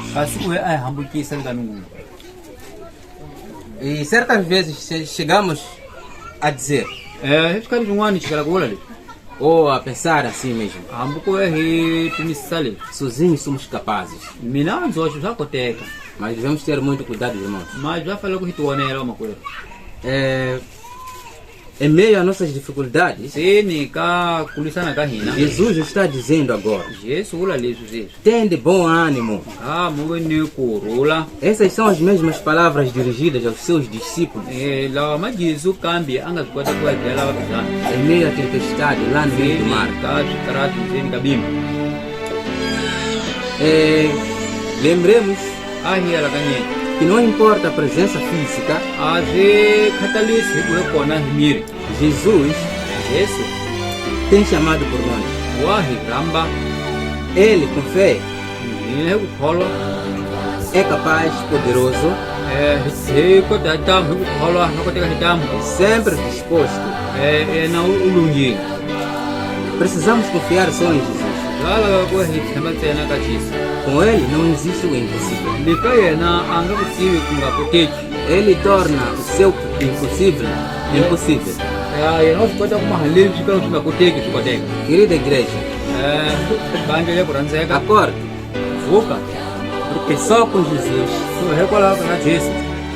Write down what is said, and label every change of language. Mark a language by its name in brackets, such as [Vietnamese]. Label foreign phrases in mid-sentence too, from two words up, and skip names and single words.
[Tsonga] kasi ku ve a hi hambukisa le ka Nungunu. [Portuguese] E certas vezes chegamos a dizer, [Tsonga] Hi swikarhi swin'wana chikela ku vula leswi, [Portuguese] ou a pensar assim mesmo: [Tsonga] hambi ku ve hi pimisisa leswi, [Portuguese] sozinhos somos capazes. [Tsonga] mina ndzoxe swa koteka, [Portuguese] Mas devemos ter muito cuidado, irmãos. [Tsonga] mara bya fanele ku hi tivonela vamakwerhu. [Portuguese] Em meio às nossas dificuldades, [Tsonga] Ndzeni ka ku lwisana ka hina, [Portuguese] Jesus está dizendo agora: [Tsonga] Jesu vula leswi sweswi, [Portuguese] tende bom ânimo. [Tsonga] mu ve ni kurhula. [Portuguese] Essas são as mesmas palavras dirigidas aos seus discípulos [Tsonga] Lawa ma Jesu kambe a nga swi kota ku ya byela vabyana, [Portuguese] em meio à tempestade lá no meio do mar. [Tsonga] ka swikarati ndzeni ka bimbi. [Portuguese] Lembremos [Tsonga] A hi ya lakanyeni, [Portuguese] que não importa a presença física, [Tsonga] a swi khatalisi hi ku ve kona hi miri, [Portuguese] Jesus [Tsonga] Jesu [Portuguese] tem chamado por nós. [Tsonga] wa hi rhamba, [Portuguese] Ele, com fé, [Tsonga] hi ku kholwa, [Portuguese] é capaz, poderoso [Tsonga] hi kota hi tamu, hi ku kholwa no koteka hi tamu, [Portuguese] e sempre disposto. [Tsonga] na u lunghile. [Portuguese] Precisamos confiar só em Jesus. [Tsonga] Swa laveka ku hi tshemba ntsena ka Jesu, [Portuguese] Com Ele não existe o impossível. [Tsonga] le ka yena a nga ku tivi ku nga koteki. [Portuguese] Ele torna o seu impossível impossível. [Tsonga] Yena wa swi kota ku maha leswi swi kala swi nga koteki swi koteka. [Portuguese] Querida igreja, [Tsonga] Bandla le ku rhandzeka, [Portuguese] acorde, [Tsonga] vuka, [Portuguese] porque só com Jesus [Tsonga] hikwalaho ka Jesu